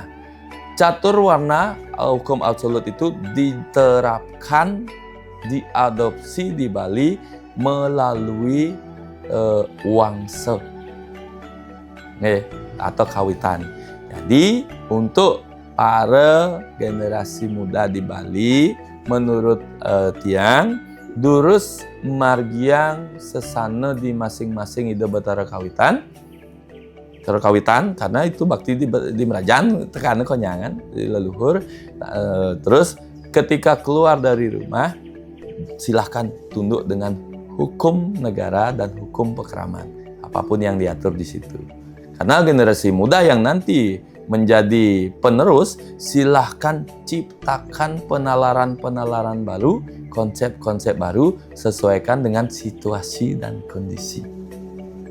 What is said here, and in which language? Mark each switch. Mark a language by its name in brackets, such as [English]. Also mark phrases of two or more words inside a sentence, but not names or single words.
[Indonesian] Catur warna, hukum absolut itu diterapkan, diadopsi di Bali melalui wangsa atau kawitan. Jadi untuk para generasi muda di Bali, menurut [Balinese] tiang durus margiang sesana [Indonesian] di masing-masing ide batara kawitan, kawitan karena itu bakti di Merajan [Balinese] tekan konyangan [Indonesian] di leluhur. Terus ketika keluar dari rumah silahkan tunduk dengan hukum negara dan hukum pekeraman apapun yang diatur di situ. Karena generasi muda yang nanti menjadi penerus, silahkan ciptakan penalaran-penalaran baru, konsep-konsep baru, sesuaikan dengan situasi dan kondisi.